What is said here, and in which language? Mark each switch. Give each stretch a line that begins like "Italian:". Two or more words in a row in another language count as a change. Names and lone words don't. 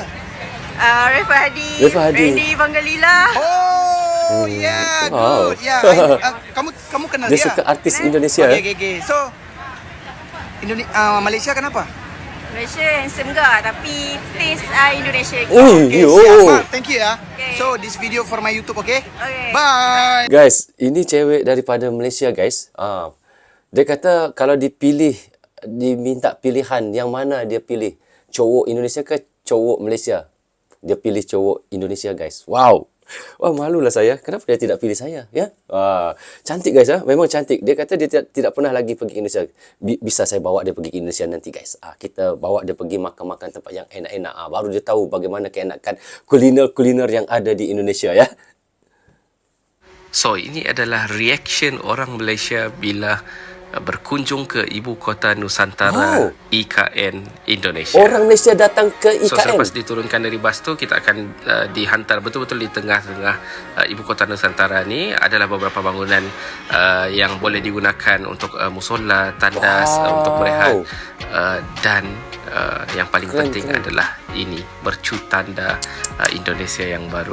Indonesian: Refa Hadi, Refa Hadi. Randy Pangalila. Oh, ya, Wow. good. Ya, kamu kenal Dia dia? suka artis Indonesia. Okey. So, Malaysia kenapa?
Malay: Malaysia handsome ke? Tapi taste Indonesia. Okay, Yo. siap, Mak.
English: Thank you ya. Okay. So, this video for my YouTube, okay? Okay. Bye.
Indonesian: Guys, ini cewek daripada Malaysia guys. Dia kata kalau diminta pilihan yang mana dia pilih, cowok Indonesia ke cowok Malaysia? Dia pilih cowok Indonesia guys. Wow. Wah, malulah saya. Kenapa dia tidak pilih saya? Ya. Cantik guys ah. Memang cantik. Dia kata dia tidak pernah lagi pergi Indonesia. Bisa saya bawa dia pergi ke Indonesia nanti guys. Kita bawa dia pergi makan-makan tempat yang enak-enak. Baru dia tahu bagaimana keenakan kuliner-kuliner yang ada di Indonesia ya.
Malay: So, ini adalah reaction orang Malaysia bila berkunjung ke ibu kota Nusantara, IKN Indonesia. Orang Malaysia datang ke IKN. So, selepas diturunkan dari bas tu, kita akan dihantar betul-betul di tengah-tengah ibu kota Nusantara ni. Adalah beberapa bangunan yang boleh digunakan untuk musola, tandas, untuk berehat. Dan yang paling penting adalah ini, mercu tanda Indonesia yang baru.